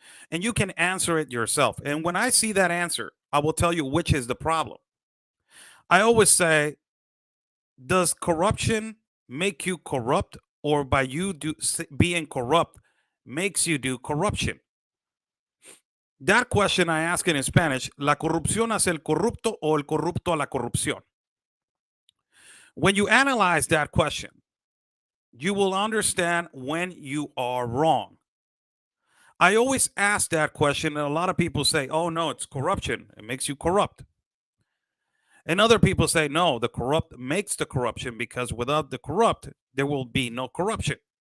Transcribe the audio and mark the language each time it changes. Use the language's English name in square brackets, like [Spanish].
[English] And you can answer it yourself. And when I see that answer, I will tell you which is the problem. I always say, does corruption make you corrupt, or by you being corrupt makes you do corruption? That question I ask it in Spanish, [Spanish] ¿la corrupción hace el corrupto o el corrupto a la corrupción? [English] When you analyze that question, you will understand when you are wrong. I always ask that question, and a lot of people say, oh, no, it's corruption. It makes you corrupt. And other people say, no, the corrupt makes the corruption, because without the corrupt, there will be no corruption.